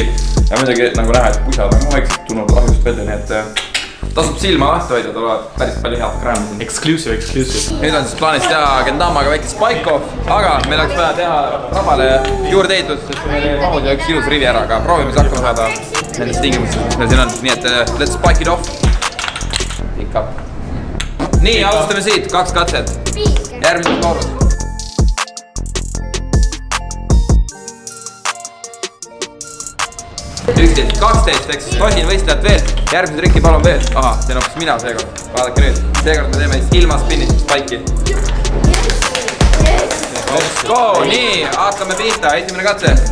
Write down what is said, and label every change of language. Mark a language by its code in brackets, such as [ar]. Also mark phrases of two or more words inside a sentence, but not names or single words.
[et] Ja muidugi nagu näha, et pusad on vaikselt tulnud lahjust välja, nii et tasub silma lahti hoida, tulevad päris palju head kraami siin. Exclusive. Nüüd on siis plaanis teha Gendamaga väike spike-off, aga meil oleks vaja teha Rabale juurdeehitus, sest meil ei mahud ja üks ilus rivi ära, aga proovime siis hakkama saada nendest tingimustest, mis meil siin on. Nii et [en] let's spike it off. Pick up. [et] Nii, alustame siit, 2 katset. Järgmised koorus. 11, 12, eks siis tosin võistlejad veel. Järgmise trikki palun veel. Aha, see on hoopis mina seekord. Vaadake nüüd. Seekord me teeme siis ilma spinnist spike'i. [en] Let's go! [et] Nii, hakkame pihta. Esimene katse.